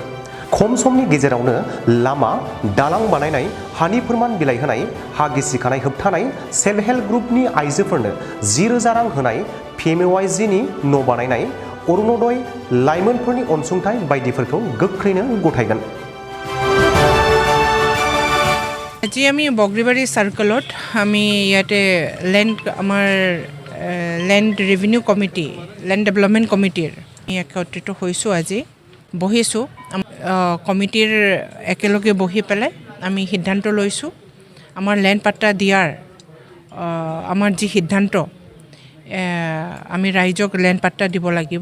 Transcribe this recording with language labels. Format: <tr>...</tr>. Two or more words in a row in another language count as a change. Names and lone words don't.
<brx>खम समनि गेजेरावनो लामा दालां बानायनाय, हानि फोरमान बिलाइ होनाय, हा गिसिखानाय होबथानाय,</brx> <en>self help groupni</en> <brx>आइजोफोरनो 10,000 रां होनाय, PMAYGनि न' बानायनाय, अरुणोदय लाइमोनफोरनि अनसुंथाइ बायदिफोरखौ गोख्रैनो गथायगोन।</brx> <as>আজি আমি বগ্ৰিবাৰী সাৰ্কলত আমি ইয়াতে</as> <en>land revenue committee, land development committeer</en> <as>একত্ৰিত হৈছোঁ। আজি বহিছোঁ কমিটিৰ একেলগে বহি পেলাই আমি সিদ্ধান্ত লৈছোঁ আমাৰ লেণ্ড পাট্টা দিয়াৰ আমাৰ যি সিদ্ধান্ত আমি ৰাইজক লেণ্ড পাট্টা দিব লাগিব।</as>